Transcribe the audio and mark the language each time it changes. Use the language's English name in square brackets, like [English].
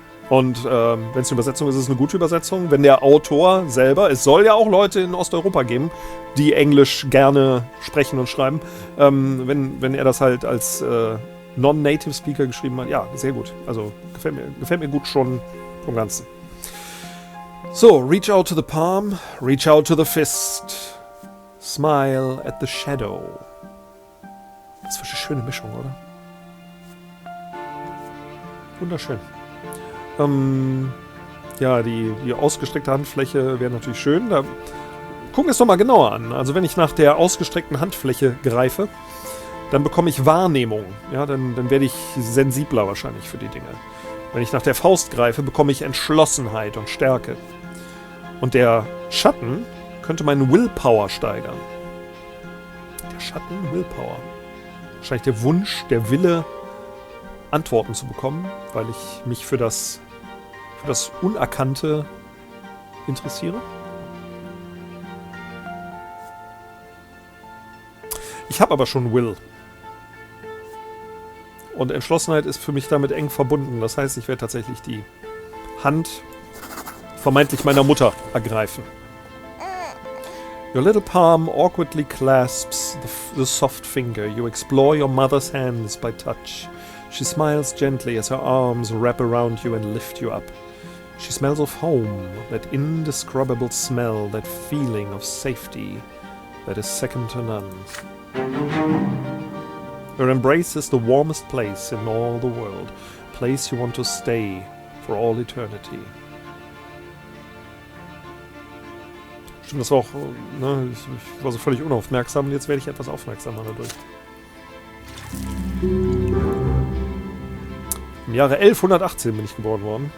[German] Und wenn es eine Übersetzung ist, ist es eine gute Übersetzung. Wenn der Autor selber, es soll ja auch Leute in Osteuropa geben, die Englisch gerne sprechen und schreiben, wenn er das halt als Non-Native Speaker geschrieben hat, ja, sehr gut. Also gefällt mir gut schon vom Ganzen. [English] So, reach out to the palm, reach out to the fist, smile at the shadow. [German] Das ist eine schöne Mischung, oder? Wunderschön. Ja, die ausgestreckte Handfläche wäre natürlich schön. Da gucken wir es doch mal genauer an. Also wenn ich nach der ausgestreckten Handfläche greife, dann bekomme ich Wahrnehmung. Ja, dann werde ich sensibler wahrscheinlich für die Dinge. Wenn ich nach der Faust greife, bekomme ich Entschlossenheit und Stärke. Und der Schatten könnte meinen Willpower steigern. Der Schatten, Willpower. Wahrscheinlich der Wunsch, der Wille, Antworten zu bekommen, weil ich mich für das Unerkannte interessiere. Ich habe aber schon Will. Und Entschlossenheit ist für mich damit eng verbunden. Das heißt, ich werde tatsächlich die Hand vermeintlich meiner Mutter ergreifen. [English] Your little palm awkwardly clasps the soft finger. You explore your mother's hands by touch. She smiles gently as her arms wrap around you and lift you up. She smells of home, that indescribable smell, that feeling of safety that is second to none. Her embrace is the warmest place in all the world, a place you want to stay for all eternity. [German] Stimmt, das war auch, ne, ich war so völlig unaufmerksam und jetzt werde ich etwas aufmerksamer dadurch. Im Jahre 1118 bin ich geboren worden.